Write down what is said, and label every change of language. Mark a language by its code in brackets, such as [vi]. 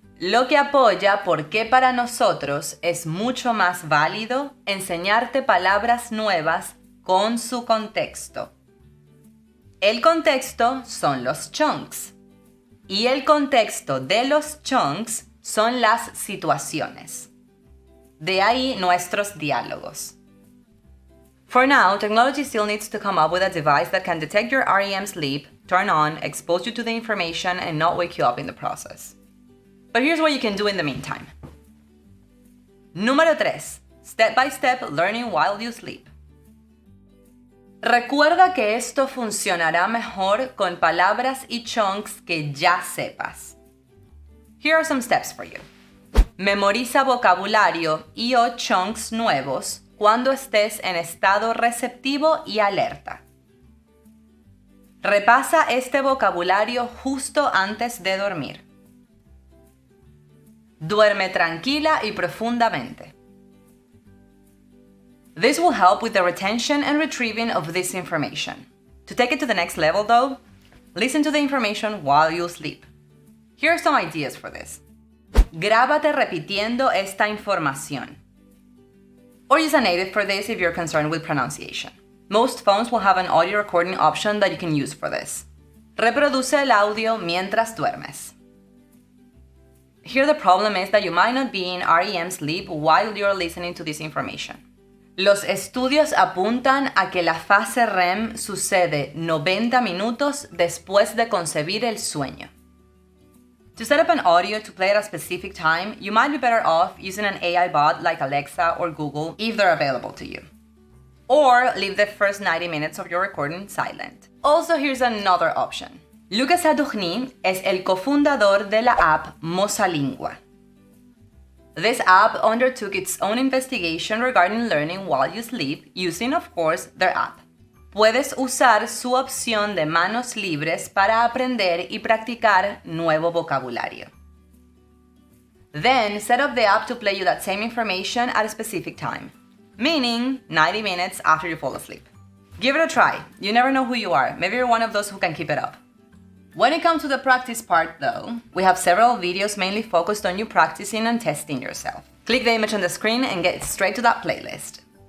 [es] Lo que apoya por qué para nosotros es mucho más válido enseñarte palabras nuevas con su contexto. El contexto son los chunks y el contexto de los chunks son las situaciones. De ahí nuestros diálogos. [en] For now, technology still needs to come up with a device that can detect your REM sleep, turn on, expose you to the information, and not wake you up in the process. But here's what you can do in the meantime. [es] Número 3. [en] Step-by-step learning while you sleep. [es] Recuerda que esto funcionará mejor con palabras y chunks que ya sepas. [en] Here are some steps for you. [es] Memoriza vocabulario y o chunks nuevos cuando estés en estado receptivo y alerta. Repasa este vocabulario justo antes de dormir. Duerme tranquila y profundamente. [en] This will help with the retention and retrieving of this information. To take it to the next level though, listen to the information while you sleep. Here are some ideas for this. [es] Grábate repitiendo esta información. [en] Or use a native for this if you're concerned with pronunciation. Most phones will have an audio recording option that you can use for this. [es] Reproduce el audio mientras duermes. [en] Here the problem is that you might not be in REM sleep while you're listening to this information. [es] Los estudios apuntan a que la fase REM sucede 90 minutos después de concebir el sueño. [en] To set up an audio to play at a specific time, you might be better off using an AI bot like Alexa or Google if they're available to you. Or leave the first 90 minutes of your recording silent. Also, here's another option. [es] Lucas Adourny es el cofundador de la app Mosalingua. [en] This app undertook its own investigation regarding learning while you sleep, using, of course, their app. [es] Puedes usar su opción de manos libres para aprender y practicar nuevo vocabulario. [en] Then, set up the app to play you that same information at a specific time, meaning 90 minutes after you fall asleep. Give it a try. You never know who you are. Maybe you're one of those who can keep it up. When it comes to the practice part though, we have several videos mainly focused on you practicing and testing yourself. Click the image on the screen and get straight to that playlist.